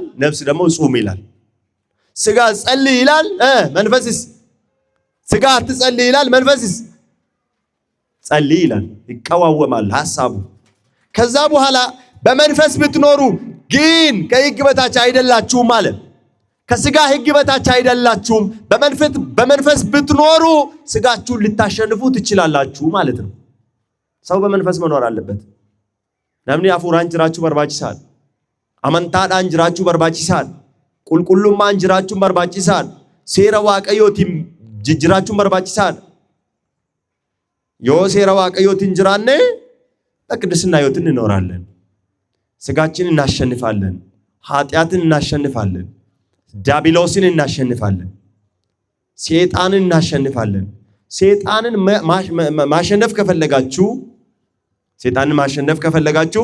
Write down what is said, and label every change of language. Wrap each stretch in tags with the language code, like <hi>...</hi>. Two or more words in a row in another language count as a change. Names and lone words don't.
<am>ነፍስ ደግሞ ጹም ይላል። ስጋ ጸልይ ይላል፣ መንፈስስ ስጋ አትጸልይ ይላል፣ መንፈስስ ጸልይ ይላል። ይቀዋወማል ሐሳቡ። ከዛ በኋላ በመንፈስ ብትኖሩ ግን ከሕግ በታች አይደላችሁም አለ። ከስጋ ሕግ በታች አይደላችሁም። በመንፈስ ብትኖሩ ስጋችሁን ልታሸንፉ ትችላላችሁ ማለት ነው። ሰው በመንፈስ መኖር አለበት።</am> <om>namni afuuraan jiraachuu barbaachisaadha. Amantaadhaan jiraachuu barbaachisaadha. Qulqullummaan jiraachuun barbaachisaadha. Seera Waaqayyootiin jiraachuun barbaachisaadha. Yoo seera Waaqayyootiin jiraanne</om> <am>በቅድስና ሕይወትን እንኖራለን። ስጋችንን እናሸንፋለን፣ ኃጢአትን እናሸንፋለን፣ ዲያብሎስን እናሸንፋለን፣ ሰይጣንን እናሸንፋለን። ሰይጣንን ማሸነፍ ከፈለጋችሁ ሰይጣንን ማሸነፍ ከፈለጋችሁ</am>